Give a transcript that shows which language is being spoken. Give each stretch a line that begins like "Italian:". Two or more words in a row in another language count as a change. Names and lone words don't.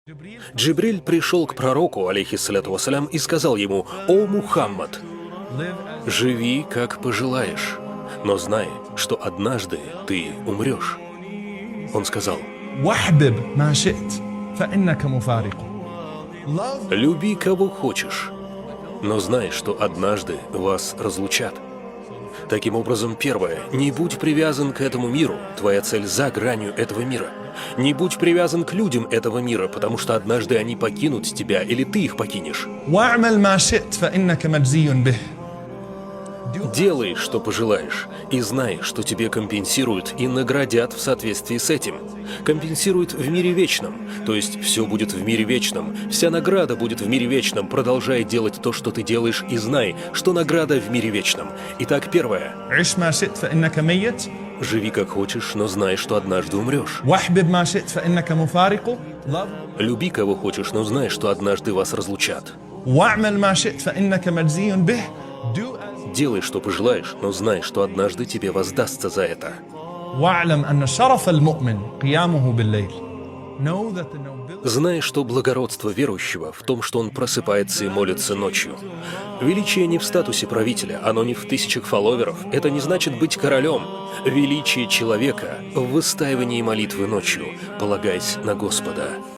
Russian: Джибриль пришел к пророку,
Arabic: عليه الصلاة والسلام,
Russian: и сказал ему: «О Мухаммад, живи, как пожелаешь, но знай, что однажды ты умрешь». Он сказал:
Arabic: واحبب ما شئت فإنك مفارق.
Russian: «Люби, кого хочешь, но знай, что однажды вас разлучат». Таким образом, первое, не будь привязан к этому миру, твоя цель за гранью этого мира. Не будь привязан к людям этого мира, потому что однажды они покинут тебя, или ты их покинешь.
Arabic: واعمل ما شئت فإنك مجزي به.
Russian: Делай, что пожелаешь, и знай, что тебе компенсируют и наградят в соответствии с этим. Компенсируют в мире вечном, то есть все будет в мире вечном, вся награда будет в мире вечном. Продолжай делать то, что ты делаешь, и знай, что награда в мире вечном. Итак, первое.
Arabic: عش ما شئت فإنك ميت.
Russian: Живи как хочешь, но знай, что однажды умрешь.
Arabic: واحبب ما شئت فإنك مفارق.
Russian: Люби, кого хочешь, но знай, что однажды вас разлучат.
Arabic: واعمل ما شئت فإنك مجزي به.
Russian: Делай, что пожелаешь, но знай, что однажды тебе воздастся за это.
Arabic: واعلم أن شرف المؤمن قيامه بالليل.
English: Know that the nobility.
Russian: Знай, что благородство верующего в том, что он просыпается и молится ночью. Величие не в статусе правителя, оно не в тысячах фолловеров. Это не значит быть королем. Величие человека в выстаивании молитвы ночью, полагаясь на Господа.